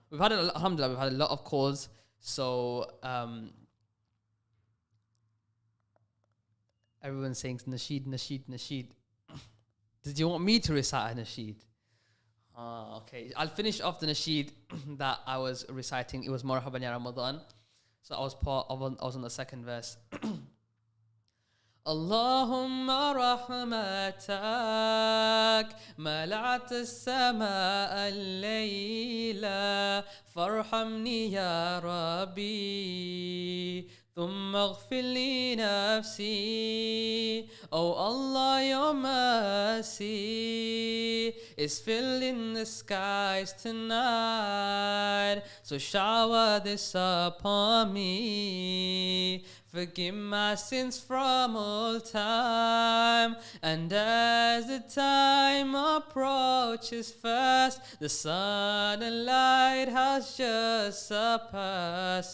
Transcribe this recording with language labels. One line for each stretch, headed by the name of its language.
English: Alhamdulillah, we've had a lot of calls. So everyone's saying nasheed, nasheed, nasheed. Did you want me to recite a nasheed? Okay. I'll finish off the nasheed that I was reciting. It was Marhaban Ya Ramadan. So I was on the second verse.
Arabic: اللهم رحمتك ملأت السماء الليلة فارحمني يا ربي ثم اغفر لي نفسي.
English: Oh Allah, your mercy is filling the skies tonight, so shower this upon me. Forgive my sins from all time, and as the time approaches fast, the sun and light has just surpassed.